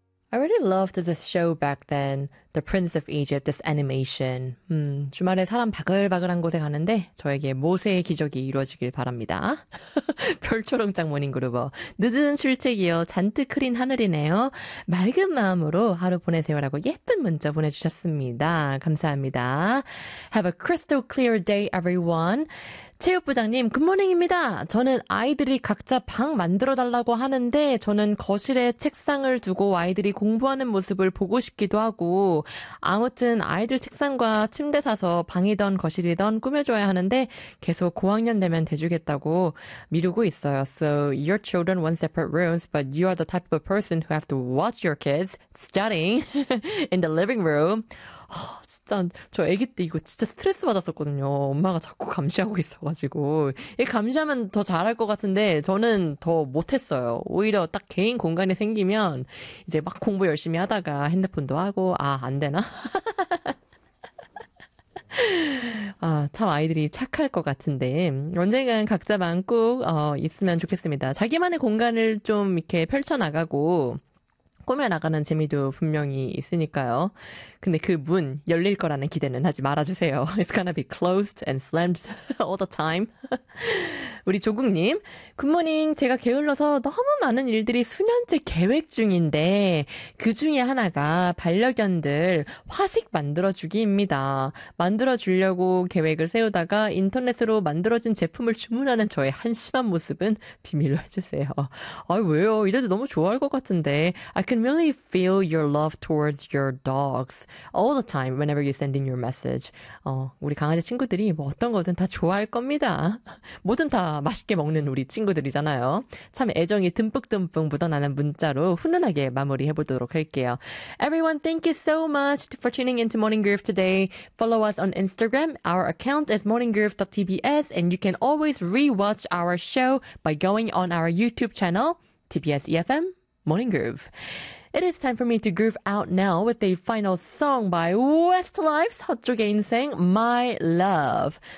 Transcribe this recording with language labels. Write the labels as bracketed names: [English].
[English] I really loved this show back then, The Prince of Egypt, this animation. [Korean] 주말에 사람 바글바글한 곳에 가는데 저에게 모세의 기적이 이루어지길 바랍니다. 별초롱 장모님 그룹어. 늦은 출첵이요. 잔뜩 흐린 하늘이네요. 맑은 마음으로 하루 보내세요라고 예쁜 문자 보내주셨습니다. 감사합니다. [English] Have a crystal clear day, everyone. [Korean] 체육부장님, 굿모닝입니다. 저는 아이들이 각자 방 만들어 달라고 하는데 저는 거실에 책상을 두고 아이들이 공부하는 모습을 보고 싶기도 하고 아무튼 아이들 책상과 침대 사서 방이던 거실이던 꾸며줘야 하는데 계속 고학년 되면 대주겠다고 미루고 있어요. [English] So your children want separate rooms, but you are the type of person who have to watch your kids studying in the living room. [Korean] 진짜 저 아기 때 이거 진짜 스트레스 받았었거든요. 엄마가 자꾸 감시하고 있어가지고 이 감시하면 더 잘할 것 같은데 저는 더 못했어요. 오히려 딱 개인 공간이 생기면 이제 막 공부 열심히 하다가 핸드폰도 하고 아안 되나? 아, 참 아이들이 착할 것 같은데 언젠간 각자 방꼭 있으면 좋겠습니다. 자기만의 공간을 좀 이렇게 펼쳐 나가고. 꾸며나가는 재미도 분명히 있으니까요. 근데 그문 열릴 거라는 기대는 하지 말아주세요. [English] It's gonna be closed and slammed all the time. [Korean] 우리 조국님, 굿모닝. 제가 게을러서 너무 많은 일들이 수년째 계획 중인데 그 중에 하나가 반려견들 화식 만들어주기입니다. 만들어주려고 계획을 세우다가 인터넷으로 만들어진 제품을 주문하는 저의 한심한 모습은 비밀로 해주세요. 아 왜요? 이래도 너무 좋아할 것 같은데. [English] I can really feel your love towards your dogs all the time whenever you send in your message. [Korean] 우리 강아지 친구들이 뭐 어떤 거든 다 좋아할 겁니다. 뭐든 다 맛있게 먹는 우리 친구들이잖아요. 참 애정이 듬뿍듬뿍 묻어나는 문자로 훈훈하게 마무리해보도록 할게요. [English] Everyone, thank you so much for tuning into Morning Groove today. Follow us on Instagram. Our account is morninggroove.tbs, and you can always re-watch our show by going on our YouTube channel, TBS EFM Morning Groove. It is time for me to groove out now with a final song by Westlife's 허쪽의 인생, My Love.